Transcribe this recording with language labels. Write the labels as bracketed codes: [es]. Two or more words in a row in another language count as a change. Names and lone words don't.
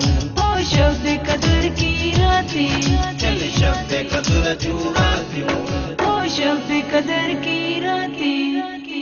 [hi] ओ शब कदर की रातें। [sd] चल शब कदर जूं रातियूं, [hi] ओ शब कदर की रातें।